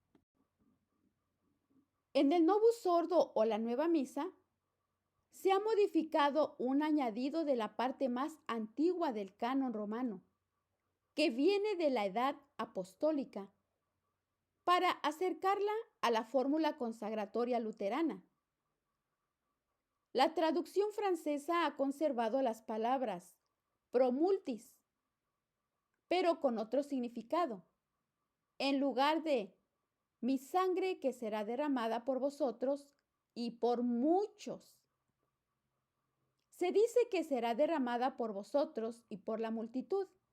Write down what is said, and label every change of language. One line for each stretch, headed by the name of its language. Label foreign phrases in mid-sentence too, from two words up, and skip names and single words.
Spanish: En el
Latin: Novus Ordo
Spanish: o la Nueva Misa, se ha modificado un añadido de la parte más antigua del canon romano, que viene de la edad apostólica, para acercarla a la fórmula consagratoria luterana. La traducción francesa ha conservado las palabras
Latin: pro multis,
Spanish: pero con otro significado. En lugar de mi sangre que será derramada por vosotros y por muchos. Se dice que será derramada por vosotros y por la multitud.